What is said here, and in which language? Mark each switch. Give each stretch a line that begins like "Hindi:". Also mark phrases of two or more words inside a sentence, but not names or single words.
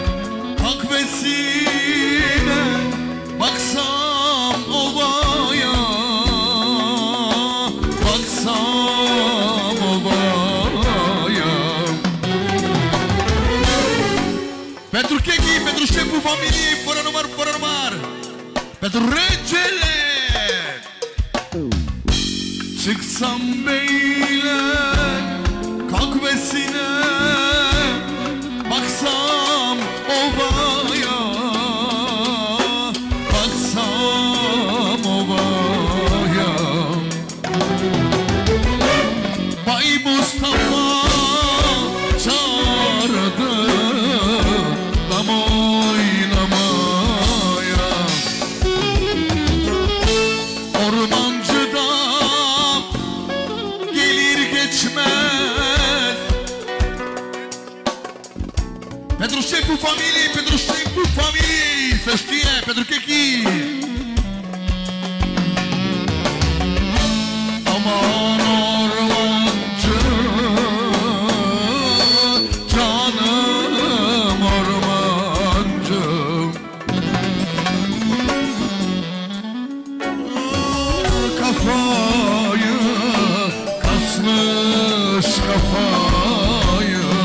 Turkish: kahvesine, baksam ovaya, baksam ovaya.
Romanian: Pentru Chechi, pentru șeful familiei, fără număr, fără număr. Pentru regele.
Turkish: Çıksam beyler kahvesine, baksam ovaya, baksam ovaya. Bay Mustafa çağırdı dam oynamaya. Ormancıda gelir geçmez.
Romanian: Pentru șeful familiei, pentru șeful familiei, să știe, pentru Chechi.
Turkish: Aman ormancı, canım ormancı. Kafayı kasmış kafayı.